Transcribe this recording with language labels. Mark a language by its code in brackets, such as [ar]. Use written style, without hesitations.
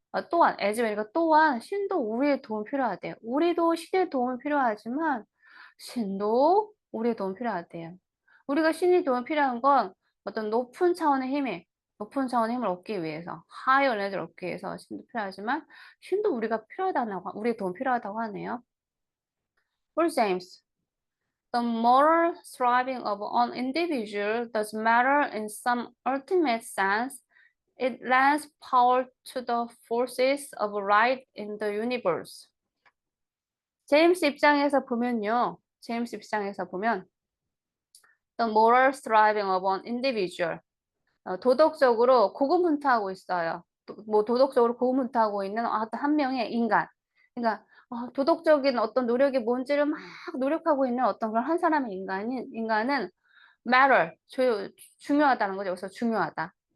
[ko] 또한 [en] as well [ko] 가 또한 신도 우리의 도움 필요하대요. 우리도 신의 도움 필요하지만 신도 우리의 도움 필요하대요. 우리가 신의 도움 필요한 건 어떤 높은 차원의 힘을 얻기 위해서, [en] higher energy [ko] 를 얻기 위해서 신도 필요하지만 신도 우리가 필요하다고, 우리의 도움 필요하다고 하네요. [en] For James, the moral striving of an individual does matter in some ultimate sense. It lends power to the forces of right in the universe. [ko] 제임스 입장에서 보면요. 제임스 입장에서 보면 [en] the moral striving of an individual, [ko] 도덕적으로 고군분투하고 있어요. 뭐 도덕적으로 고군분투하고 있는 어떤 한 명의 인간. 그러니까 도덕적인 어떤 노력이 뭔지를 막 노력하고 있는 어떤 그런 한 사람의 인간은 matter, 중요하다는 거죠. 여기서 중요하다.